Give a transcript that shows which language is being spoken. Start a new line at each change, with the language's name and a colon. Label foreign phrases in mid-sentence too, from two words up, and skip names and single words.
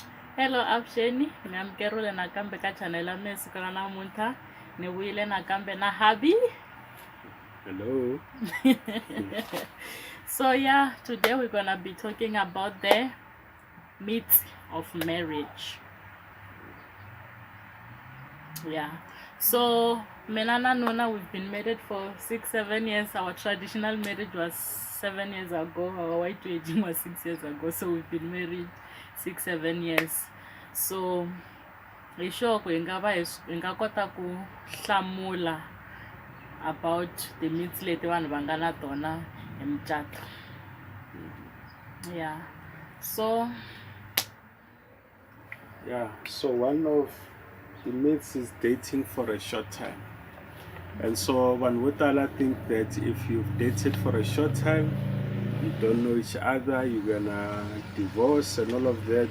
Tsonga: Hello Avuxeni, mi amukerile nakambe ka channel ya mina siku ra namuntlha. Ni vuyile nakambe na hubby.
English: Hello. So yeah, today we're gonna be talking about the myths of marriage. Yeah. So
Tsonga: mina na Nona,
English: we've been married for 6-7 years. Our traditional marriage was 7 years ago. Our white wedding was 6 years ago. So we've been married 6-7 years.
Tsonga: So hi sure hi nga kota ku hlamula
English: about the myths
Tsonga: leti vanhu va nga na tona hi mucato.
English: Yeah. So So one of the myths is dating for a short time. And so one would think that if you've dated for a short time, you don't know each other, you're gonna divorce and all of that.